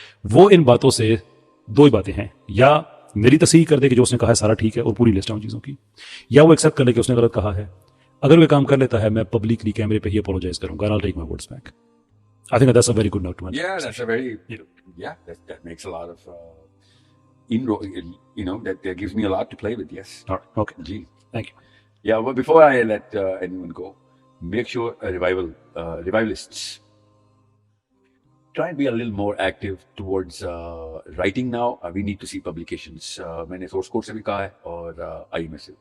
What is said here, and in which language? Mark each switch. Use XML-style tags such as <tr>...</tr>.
<ur>وہ ان باتوں سے دو ہی باتیں ہیں, یا میری تصحیح کر دے کہ جو اس نے کہا ہے سارا ٹھیک ہے اور پوری لسٹ ہے ان چیزوں کی, یا وہ ایکسیپٹ کر لے کہ اس نے غلط کہا ہے. اگر وہ کام کر لیتا ہے, میں پبلکلی کیمرے پہ ہی اپولوجائز کروں گا,</ur> <en>I'll take my words back. I think that's a very good note to end. Yeah, that's a very, that makes a lot of that gives me a lot to play with. Yes. All right. Okay. Gee. Thank you. Yeah, but before I let anyone go, make sure revivalists try and be a little more active towards writing now. We need to see publications.</en> <ur>میں نے source code سے بھی کہا ہے اور IMS سے.</ur>